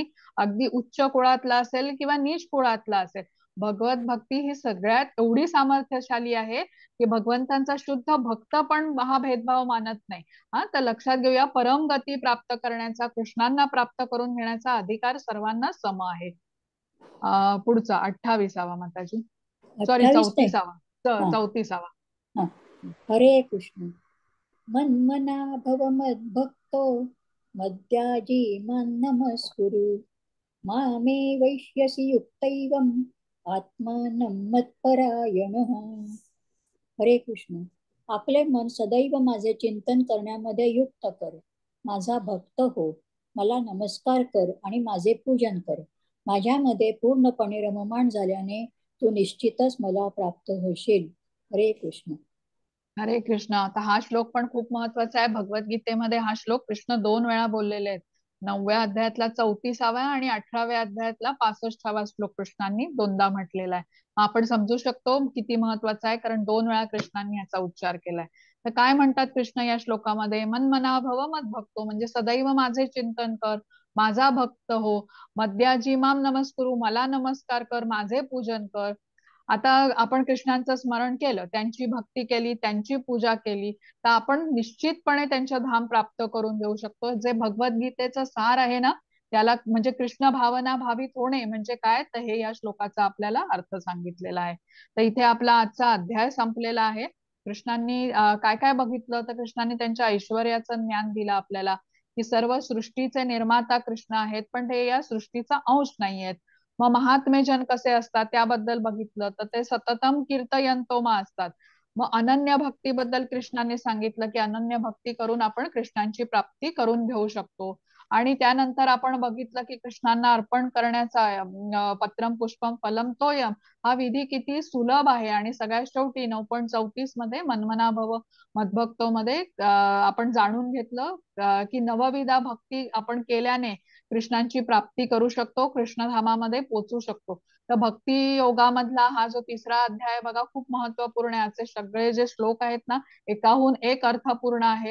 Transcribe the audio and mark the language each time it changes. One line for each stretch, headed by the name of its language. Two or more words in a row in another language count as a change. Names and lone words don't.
Marathi: अगदी उच्च कुळातला असेल किंवा नीच कुळातला असेल, भगवत भक्ती ही सगळ्यात एवढी सामर्थ्यशाली आहे की भगवंतांचा शुद्ध भक्त पण हा भेदभाव मानत नाही. हा, तर लक्षात घेऊया, परम गती प्राप्त करण्याचा, कृष्णांना प्राप्त करून घेण्याचा अधिकार सर्वांना सम आहे. पुढचा 28वा माताजी, सॉरी 28 ते 34वा, हा 34वा. हा. हरे कृष्ण.
Sanskrit: मन्मना भव मद्भक्तो मद्याजी मां नमस्कुरु मामे वैश्यसि युक्तैवम् आत्मानं मत्परायणः.
Marathi: हरे कृष्ण. आपले मन सदैव माझे चिंतन करण्यामध्ये युक्त कर. माझा भक्त हो, मला नमस्कार कर आणि माझे पूजन कर. माझ्यामध्ये पूर्णपणे रममाण झाल्याने तू निश्चितच मला प्राप्त होशील. हरे कृष्ण. हरे कृष्ण. आता हा श्लोक पण खूप महत्वाचा आहे. भगवद्गीतेमध्ये हा श्लोक कृष्ण 2 वेळा बोललेले आहेत. 9व्या अध्यायातला 34वा आणि 18व्या अध्यायातला 65वा श्लोक कृष्णांनी 2दा म्हटलेला आहे. आपण समजू शकतो किती महत्वाचा आहे, कारण 2 वेळा कृष्णांनी याचा उच्चार केलाय. तर काय म्हणतात कृष्ण या श्लोकामध्ये,
Sanskrit: मन्मना भव मद्भक्तो,
Marathi: म्हणजे सदैव माझे चिंतन कर, माझा भक्त हो,
Sanskrit: मद्याजी माम नमस्कुरु,
Marathi: मला नमस्कार कर, माझे पूजन कर. आता आपण कृष्णांचं स्मरण केलं, त्यांची भक्ती केली, त्यांची पूजा केली, तर आपण निश्चितपणे त्यांच्या धाम प्राप्त करून घेऊ शकतो. जे भगवद्गीतेचं सार आहे ना, त्याला म्हणजे कृष्ण भावना भावित होणे म्हणजे काय, तर हे या श्लोकाचा आपल्याला अर्थ सांगितलेला आहे. तर इथे आपला आजचा अध्याय संपलेला आहे. कृष्णांनी काय काय बघितलं, तर कृष्णांनी त्यांच्या ऐश्वर्याचं ज्ञान दिलं आपल्याला, की सर्व सृष्टीचे निर्माता कृष्ण आहेत, पण ते या सृष्टीचा अंश नाहीयेत. मग महात्मे जन कसे असतात त्याबद्दल बघितलं, तर ते
Sanskrit: सततम कीर्तयंतो मा
Marathi: असतात. मग अनन्य भक्तीबद्दल कृष्णाने सांगितलं की अनन्य भक्ती करून आपण कृष्णांची प्राप्ती करून घेऊ शकतो. आणि त्यानंतर आपण बघितलं की कृष्णांना अर्पण करण्याचा
Sanskrit: पत्रम पुष्पम फलम तोयम
Marathi: हा विधी किती सुलभ आहे. आणि सगळ्यात शेवटी 9.34 मध्ये
Sanskrit: मन्मना भव मद्भक्तो
Marathi: मध्ये आपण जाणून घेतलं की नवविधा भक्ती आपण केल्याने कृष्णांची प्राप्ती करू शकतो, कृष्णधामामध्ये पोहोचू शकतो. तर भक्ती योगामधला हा जो 3रा अध्याय बघा खूप महत्वपूर्ण आहे. याचे सगळे जे श्लोक आहेत ना, एकाहून एक अर्थपूर्ण आहे.